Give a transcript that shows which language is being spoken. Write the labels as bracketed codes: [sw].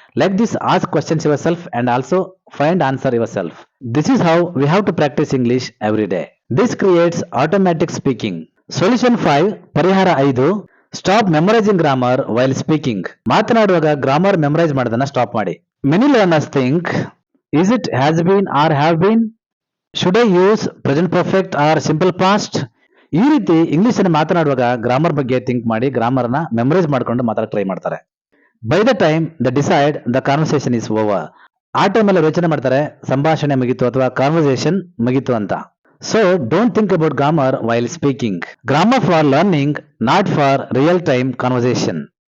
[en] Like this ask questions yourself and also find answer yourself. This is how we have to practise English every day. This creates automatic speaking. Solution 5, ಪರಿಹಾರ 5, stop memorising grammar while speaking. [kn] ಮಾತನಾಡುವಾಗ grammar memorise ಮಾಡೋದನ್ನ stop ಮಾಡಿ. [en] Many learners think, is it has been or have been? Should I use present perfect or simple past? [kn] ಈ ರೀತಿ English ಅನ್ನು ಮಾತನಾಡುವಾಗ grammar ಬಗ್ಗೆ think ಮಾಡಿ ಗ್ರಾಮರ್ ನ ಮೆಮೊರೈಸ್ ಮಾಡ್ಕೊಂಡು ಮಾತಾಡಕ್ಕೆ ಟ್ರೈ ಮಾಡ್ತಾರೆ. [en] By the time the decide the conversation is over. [kn] ಆ ಟೈಮಲ್ಲಿ ಯೋಚನೆ ಮಾಡ್ತಾರೆ ಸಂಭಾಷಣೆ ಮುಗೀತು ಅಥವಾ ಕಾನ್ವರ್ಸೇಷನ್ ಮುಗೀತು ಅಂತ. [en] So don't think about grammar while speaking. Grammar for learning, not for real time conversation.